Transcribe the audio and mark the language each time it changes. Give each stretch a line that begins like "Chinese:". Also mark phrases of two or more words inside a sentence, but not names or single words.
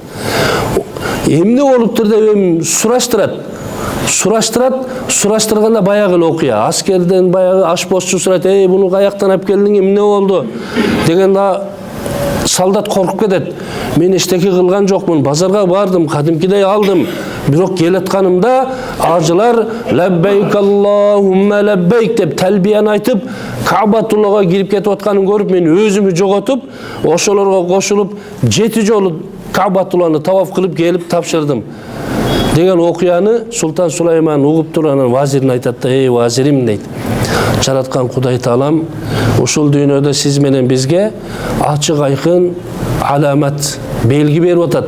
Kyrgyz: Эмне болуптур деп сураштырганда баягы эле окуя. Аскерден баягы ашпозчу сурайт, буну каяктан алып келдиң, эмне болду дегенде солдат коркуп кетет. Мен эчтеке кылган жокмун, базарга бардым, кадимкидей алдым. Бирок келатканымда ажылар
Arabic: لبيك اللهم لبيك
Kyrgyz: деп талбияны айтып, Кабатуллага кирип кетип атканын көрүп, мен өзүмү жоготуп, ошолорго кошулуп 7 жолу Кабатулланы таваф кылып келип тапшырдым деген окуяны Султан Сулейман угуп турганын вазирине айтат да, вазирим дейт. Жараткан Кудай Таалам ушул дүйнөдө сиз менен бизге ачык айкын аламат белги берип атат.